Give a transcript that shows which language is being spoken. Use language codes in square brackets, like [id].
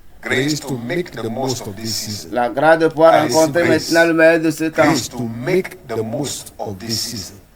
[en] Grace to make the most of this season. [fr] La grâce de pouvoir rencontrer maintenant le meilleur de ce temps. [en] Grace to make the most of this season.